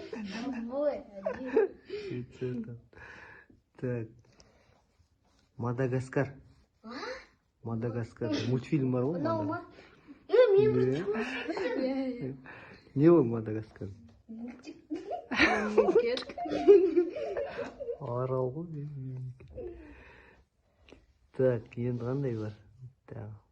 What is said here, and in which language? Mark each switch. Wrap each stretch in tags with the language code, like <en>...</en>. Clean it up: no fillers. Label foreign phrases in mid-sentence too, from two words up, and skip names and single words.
<kk>Ой,</kk> <ru>один. Швеция там. Так. Мадагаскар.</ru> <kk>Мадагаскар. Мультфильм бар ғой? Мынау ма? Иә. Мен Иә. Не ол Мадагаскар? мультик. Мемлекет. Арал ғой. Так, енді қандай бар? Так.</kk>